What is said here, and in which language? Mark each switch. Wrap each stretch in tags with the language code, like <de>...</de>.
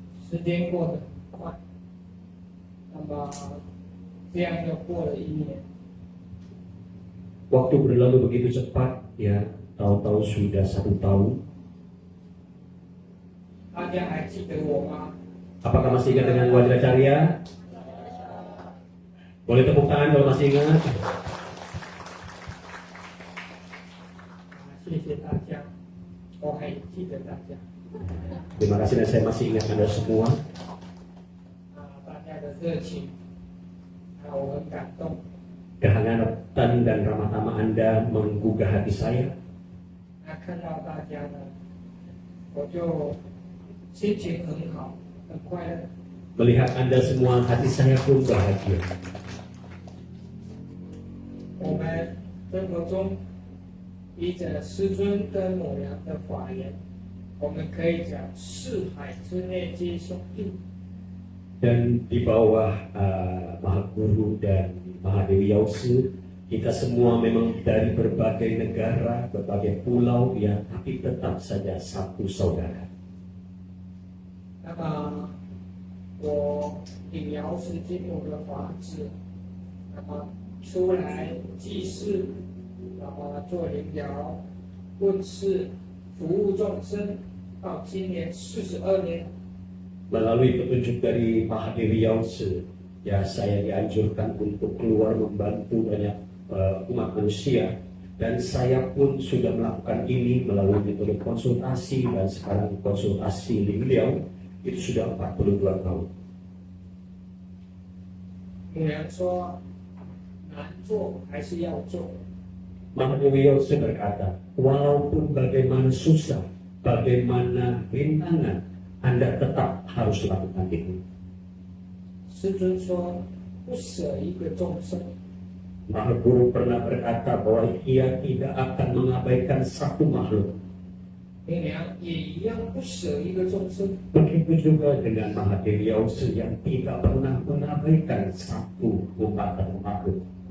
<zh>时间过得很快，那么这样又过了1年。</zh> <id>Waktu berlalu begitu cepat, ya. Tahu-tahu sudah 1 tahun.</id> <zh>大家还记得我吗？</zh> <id>Apakah masih ingat dengan Wajracarya? Boleh tepuk tangan kalau masih ingat.</id> <zh>谢谢大家，我还记得大家。</zh> <id>Terima kasih dan saya masih ingat Anda semua.</id> <zh>大家的热情，我很感动。</zh> <id>Kehangatan dan ramah tamah Anda menggugah hati saya.</id> <zh>看到大家呢，我就心情很好，很快乐。</zh> <id>Melihat Anda semua, hati saya pun bahagia.</id> <zh>我们生活中依着师尊跟母娘的法言。我们可以讲四海之内皆兄弟，</zh> <id>Dan di bawah Maha Guru dan Mahadewi Yause, kita semua memang dari berbagai negara, berbagai pulau, ya, tapi tetap saja satu saudara.</id> <zh>那么我领瑶是经我的法旨，那么出来祭祀，那么做灵疗、问世、服务众生。到今年42年，</zh> <id>Melalui petunjuk dari Mahadewi Yause, ya, saya dianjurkan untuk keluar membantu banyak umat manusia, dan saya pun sudah melakukan ini melalui metode konsultasi dan sekarang konsultasi beliau itu sudah 42 tahun.</id> <zh>母娘说难做还是要做。</zh> <id>Mahadewi Yause berkata, walaupun bagaimana susah, bagaimana rintangan, Anda tetap harus lakukan itu.</id> <zh>师尊说不舍一个众生。</zh> <id>Maha Guru pernah berkata bahwa ia tidak akan mengabaikan satu makhluk.</id> <zh>母娘也一样不舍一个众生。</zh> <id>Begitu juga dengan Mahadewi Yause yang tidak pernah mengabaikan satu umat atau makhluk.</id>